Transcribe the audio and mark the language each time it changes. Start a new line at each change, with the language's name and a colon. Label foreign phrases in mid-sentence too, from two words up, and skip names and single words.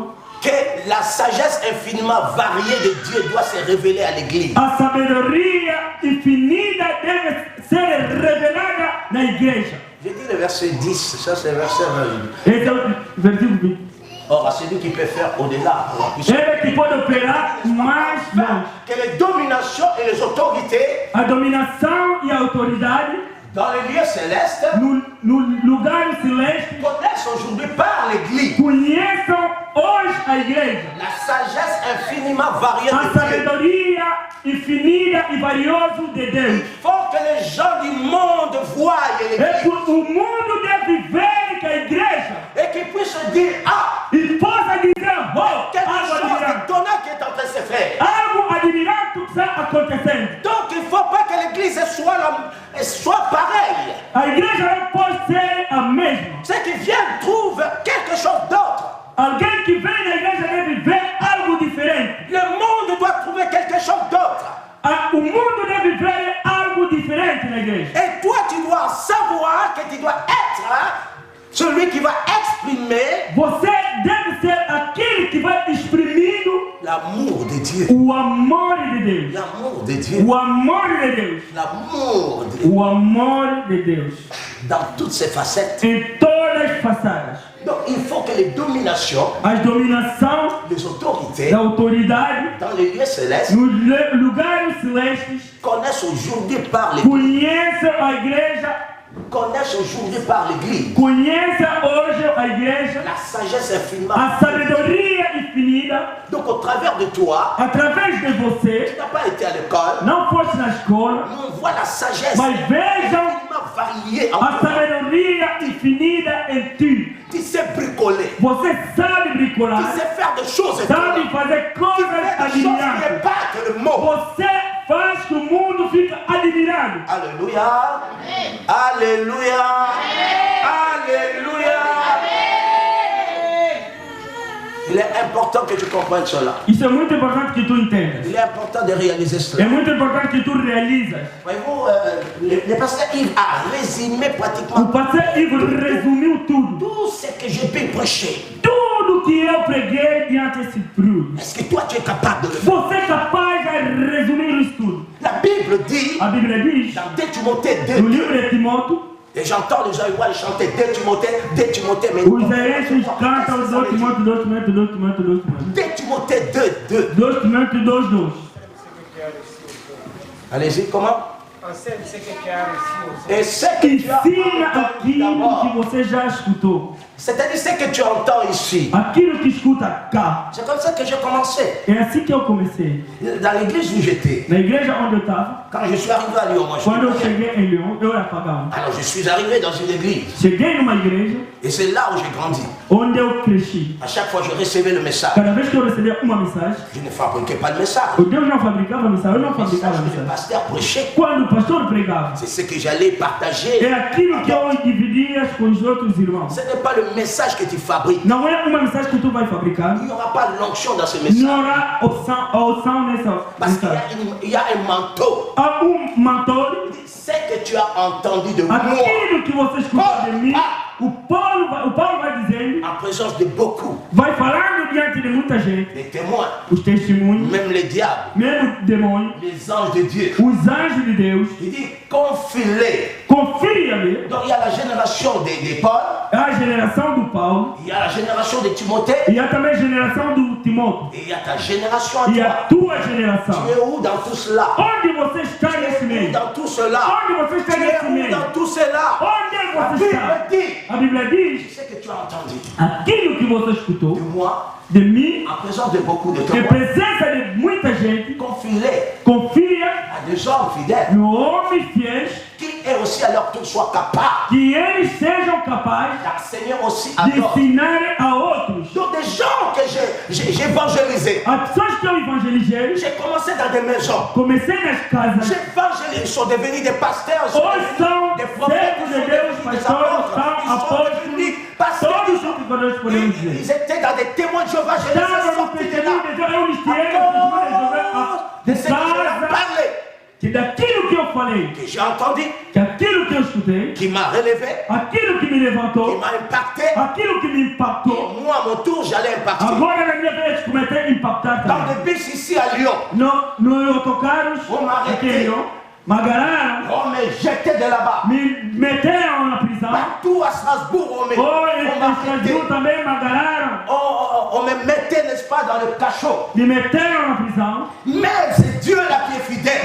French: que la sagesse infiniment variée de Dieu doit se révéler à l'Église.
Portuguese: A sabedoria infinita deve ser revelada na igreja.
French: J'ai dit le verset 10, ça c'est le verset 20.
Portuguese: Esse é o versículo 20.
French: Or, à celui qui peut faire au-delà, pour la puissance.
Portuguese: Ele que pode operar mais longe.
French: Que les dominations et les autorités
Portuguese: A dominação e a autoridade
French: dans les lieux célestes
Portuguese: no lugar celeste
French: connaissent aujourd'hui par l'Église
Portuguese: conheçam hoje a igreja.
French: la sagesse infiniment variée
Portuguese: A
French: de Dieu.
Portuguese: sabedoria infinita e valiosa de Deus.
French: Il faut que les gens du monde voient l'Église
Portuguese: O mundo deve ver que a igreja
French: et qu'ils puissent se dire, ah,
Portuguese: e possa dizer, oh,
French: quelque
Portuguese: algo
French: chose
Portuguese: admirável.
French: d'étonnant qui est en train de se faire.
Portuguese: Algo admirável está acontecendo.
French: Donc il ne faut pas que l'Église soit pareille.
Portuguese: A igreja não pode ser a mesma.
French: Ceux qui viennent trouvent quelque chose d'autre.
Portuguese: Alguém que vem na igreja deve ver algo diferente.
French: Le monde doit trouver quelque chose d'autre.
Portuguese: O mundo deve ver algo diferente na igreja.
French: Et toi, tu dois savoir que tu dois être celui qui va exprimer
Portuguese: Você deve ser aquele que vai exprimindo
French: l'amour de Dieu.
Portuguese: o amor de Deus.
French: L'amour de Dieu.
Portuguese: O amor de Deus.
French: L'amour de Dieu.
Portuguese: O amor de Deus.
French: Dans toutes ses facettes.
Portuguese: Em todas as façadas.
French: Donc il faut que les dominations,
Portuguese: As dominações
French: les autorités
Portuguese: da autoridade
French: dans les lieux célestes
Portuguese: nos lugares celestes
French: connaissent aujourd'hui par l'Église.
Portuguese: conheçam a igreja,
French: Connaissent aujourd'hui par l'Église
Portuguese: conheçam hoje a igreja
French: la sagesse infiniment
Portuguese: a sabedoria definida.
French: Donc au travers de toi,
Portuguese: Através de você,
French: tu n'as pas été à l'école.
Portuguese: não foste na escola,
French: Nous on voit la sagesse
Portuguese: mas vejam
French: tellement variée en
Portuguese: a
French: toi.
Portuguese: sabedoria infinita em ti.
French: Tu sais bricoler.
Portuguese: Você sabe
French: Tu
Portuguese: bricolar,
French: sais faire des choses
Portuguese: sabe
French: étonnantes.
Portuguese: fazer
French: Tu
Portuguese: coisas
French: fais des choses qui
Portuguese: admiráveis.
French: épatent le monde.
Portuguese: Você faz que o mundo fique admirado.
French: Alléluia. Alléluia. Alléluia. Il est important que tu comprennes cela.
Portuguese: Isso é muito importante que tu entendas.
French: Il est important de réaliser
Portuguese: É
French: cela.
Portuguese: muito importante que tu realizas.
French: Voyez-vous, le pasteur Yves a résumé
Portuguese: O
French: pratiquement
Portuguese: pastor Ivo resumiu tudo.
French: tout ce que j'ai pu prêcher.
Portuguese: Tudo que eu preguei diante desse fruto.
French: Est-ce que toi tu es capable de le faire?
Portuguese: Você é capaz de resumir isso tudo.
French: La Bible dit,
Portuguese: A Bíblia diz,
French: dans 2 Timothée
Portuguese: no 2, livro de Timóteo,
French: et j'entends les gens ils chanter 2 Timothée, mais
Portuguese: os herentes cantam 2 Timóteo, 2 Timóteo, 2 Timóteo, 2 Timóteo.
French: 2 Timothée 2.
Portuguese: 2 Timóteo 2, 2.
French: Allez-y, comment? Enseigne ce que tu as reçu. Et ce que tu as
Portuguese: Ensina
French: entendu
Portuguese: aquilo
French: d'abord,
Portuguese: que você já escutou.
French: c'est-à-dire ce que tu entends ici.
Portuguese: Aquilo que escuta cá.
French: C'est comme ça que j'ai commencé.
Portuguese: É assim que eu comecei.
French: Dans l'église où j'étais,
Portuguese: Na igreja onde eu estava,
French: quand je suis arrivé à Lyon, moi je
Portuguese: quando eu
French: suis
Portuguese: cheguei em Leão, eu era pagão.
French: alors je suis arrivé dans une église
Portuguese: Cheguei numa igreja
French: et c'est là où j'ai grandi.
Portuguese: onde eu cresci.
French: À chaque fois je recevais le message.
Portuguese: Cada vez que eu recebia uma mensagem,
French: Je ne fabriquais pas de message.
Portuguese: o Deus não fabricava mensagem, eu não
French: Le
Portuguese: fabricava
French: message que le
Portuguese: mensagem.
French: pasteur prêchait,
Portuguese: Quando o pastor pregava,
French: c'est ce que j'allais partager.
Portuguese: é aquilo que eu dividia com os outros irmãos.
French: Ce n'est pas le message que tu fabriques.
Portuguese: Não é uma mensagem que tu vai fabricar,
French: Il n'y aura pas l'onction dans ce message.
Portuguese: não há opção nessa
French: Parce qu'il
Portuguese: mensagem.
French: y a un manteau.
Portuguese: Há mentor,
French: Ce que tu as entendu de moi
Portuguese: aquilo que você escutou de mim, o Paulo vai dizendo,
French: en présence de beaucoup,
Portuguese: vai falando diante de muita gente,
French: les témoins,
Portuguese: os testemunhos,
French: même les diables,
Portuguese: mesmo demônios,
French: les anges de Dieu.
Portuguese: os anjos de Deus,
French: Il dit confie-les.
Portuguese: confia-me.
French: Donc il y a la génération des Paul,
Portuguese: É a geração do Paulo,
French: il y a la génération de Timothée
Portuguese: e há também a geração do Timóteo,
French: et il y a ta génération à
Portuguese: e a
French: toi.
Portuguese: tua geração.
French: Tu es où dans tout cela?
Portuguese: Onde você está
French: Tu
Portuguese: nesse
French: es où
Portuguese: meio?
French: dans tout cela?
Portuguese: Onde você está
French: Tu es
Portuguese: nesse
French: où
Portuguese: meio?
French: dans tout cela?
Portuguese: Onde
French: La
Portuguese: você
French: Bible
Portuguese: está?
French: dit
Portuguese: A Bíblia diz,
French: ce que tu as entendu
Portuguese: aquilo que você escutou
French: de moi
Portuguese: de mim,
French: en présence de beaucoup de
Portuguese: em
French: témoins.
Portuguese: presença de muita gente,
French: Confie-les
Portuguese: confia
French: à des hommes fidèles
Portuguese: no homens fiéis,
French: qui eux aussi à leur tour soient capables
Portuguese: que eles sejam capazes
French: d'enseigner aussi à
Portuguese: de
French: d'autres.
Portuguese: ensinarem a outros.
French: Donc des gens que j'ai évangélisés.
Portuguese: As pessoas que eu evangelizei,
French: J'ai commencé dans des maisons.
Portuguese: comecei nas casas,
French: J'ai évangélisé, ils sont devenus des pasteurs, ils sont
Portuguese: hoje
French: devenus
Portuguese: são
French: des prophètes,
Portuguese: servos
French: ils
Portuguese: de
French: sont
Portuguese: Deus,
French: devenus des
Portuguese: pastores,
French: apôtres,
Portuguese: são
French: ils sont devenus
Portuguese: apóstolos,
French: pasteurs.
Portuguese: todos os que nós podemos
French: Ils
Portuguese: dizer.
French: étaient dans des témoins de Jéhovah, je les ai
Portuguese: Estavam no
French: sortis de
Portuguese: testemunho
French: là.
Portuguese: de Deus, eu lhes tirei
French: À
Portuguese: do testemunho de
French: cause de
Portuguese: Deus,
French: ce que je leur
Portuguese: casa,
French: parlais,
Portuguese: que daquilo que eu falei,
French: que j'ai entendu,
Portuguese: que aquilo que eu escutei,
French: qui m'a relevé,
Portuguese: aquilo que me
French: qui
Portuguese: levantou,
French: m'a impacté.
Portuguese: aquilo que me impactou,
French: Et moi, à mon tour, j'allais impacter.
Portuguese: agora na minha vez comecei a impactar
French: Dans
Portuguese: também.
French: le bus ici à Lyon,
Portuguese: No autocarros, Vou me arreter. aquele, me agarraram,
French: on me jetait de là-bas.
Portuguese: me meteram na prisão,
French: Partout à Strasbourg, on
Portuguese: ou
French: m'a
Portuguese: em Estrasburgo também me agarraram,
French: on me mettait, n'est-ce pas, dans le cachot.
Portuguese: me meteram na prisão,
French: Mais c'est Dieu là qui est fidèle.